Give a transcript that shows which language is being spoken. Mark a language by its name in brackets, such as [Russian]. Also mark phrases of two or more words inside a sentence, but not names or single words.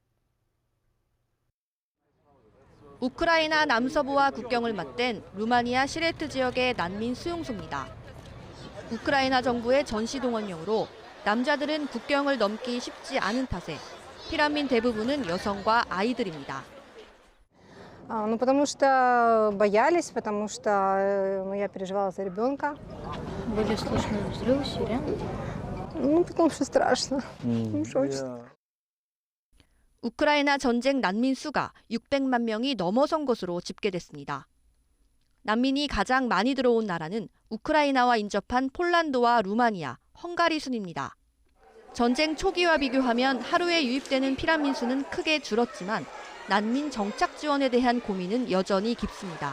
[Korean] 우크라이나 남서부와 국경을 맞댄 루마니아 시레트 지역의 난민 수용소입니다. 우크라이나 정부의 전시 동원령으로 남자들은 국경을 넘기 쉽지 않은 탓에 피난민 대부분은 여성과 아이들입니다. [Russian] Потому что боялись, потому что я переживала за ребенка. Были слышны взрывы, сирены? Потому что страшно. Потому что очень. [Korean] 우크라이나 전쟁 난민 수가 600만 명이 넘어선 것으로 집계됐습니다. 난민이 가장 많이 들어온 나라는 우크라이나와 인접한 폴란드와 루마니아, 헝가리 순입니다. 전쟁 초기와 비교하면 하루에 유입되는 피난민 수는 크게 줄었지만 난민 정착 지원에 대한 고민은 여전히 깊습니다.